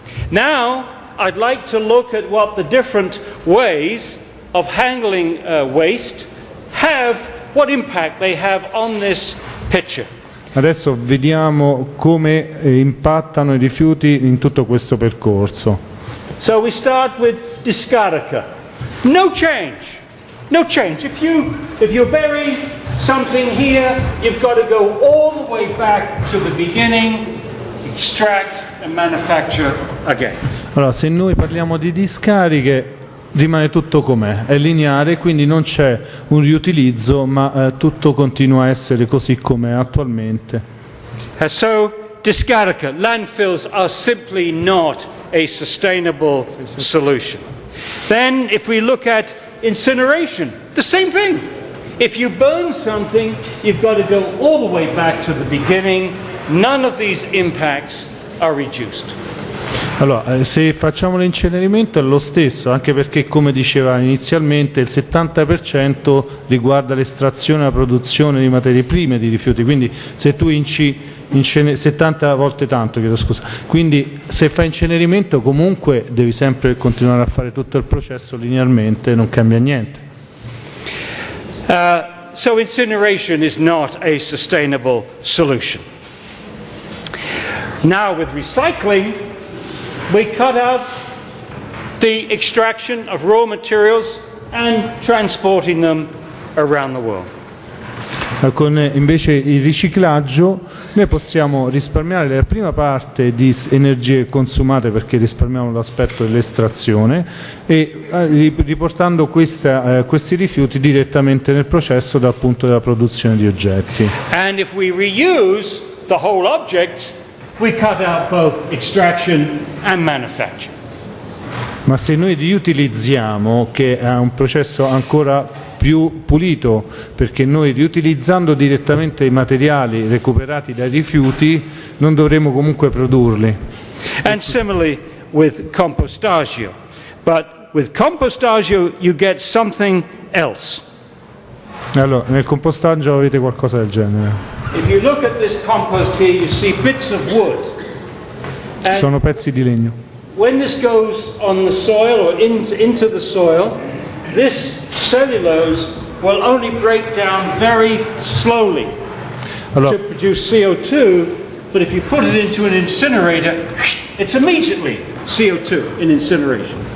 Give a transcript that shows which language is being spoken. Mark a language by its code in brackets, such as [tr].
[en] Now I'd like to look at what the different ways of handling waste have, what impact they have on this picture. [it] Adesso vediamo come impattano i rifiuti in tutto questo percorso. [en] So we start with [it] discarica. [en] No change. If you bury something here, you've got to go all the way back to the beginning, extract and manufacture again. [it] Allora, se noi parliamo di discariche, rimane tutto com'è, è lineare, quindi non c'è un riutilizzo, ma tutto continua a essere così com'è attualmente. [en] So, [it] discarica, [en] landfills are simply not a sustainable solution. Then, if we look at incineration, the same thing. If you burn something, you've got to go all the way back to the beginning. None of these impacts are reduced. [it] Allora, se facciamo l'incenerimento è lo stesso, anche perché, come diceva inizialmente, il 70% riguarda l'estrazione e la produzione di materie prime di rifiuti, quindi se tu 70 volte tanto, chiedo scusa, quindi se fai incenerimento comunque devi sempre continuare a fare tutto il processo linearmente, non cambia niente. [en] So incineration is not a sustainable solution. Now with recycling, we cut out the extraction of raw materials and transporting them around the world. [it] Con invece il riciclaggio noi possiamo risparmiare la prima parte di energie consumate, perché risparmiamo l'aspetto dell'estrazione, e riportando questi rifiuti direttamente nel processo dal punto della produzione di oggetti. [en] And if we reuse the whole object, we cut out both extraction and manufacture. [it] Ma se noi riutilizziamo, che è un processo ancora più pulito, perché noi riutilizzando direttamente i materiali recuperati dai rifiuti non dovremo comunque produrli. [en] And similarly with [it] compostagio, [en] but with compostagio you get something else. [it] Allora, nel compostaggio avete qualcosa del genere. [en] If you look at this compost here, you see bits of wood. [it] Sono pezzi di legno. [en] When this goes on the soil or into the soil, this cellulose will only break down very slowly to produce CO2, but if you put it into an incinerator, it's immediately CO2 in incineration.